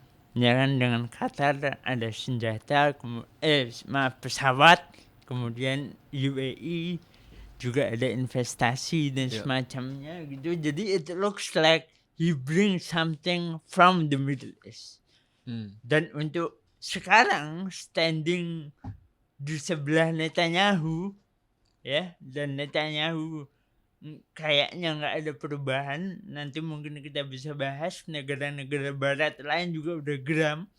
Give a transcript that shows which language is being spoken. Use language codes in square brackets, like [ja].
[id] Ya kan, dengan Qatar ada senjata, pesawat, kemudian UAE juga ada investasi dan semacamnya gitu. Jadi [en] it looks like he brings something from the Middle East. [id] Dan untuk sekarang standing di sebelah Netanyahu ya, dan Netanyahu kayaknya nggak ada perubahan. Nanti mungkin kita bisa bahas negara-negara barat lain juga udah geram.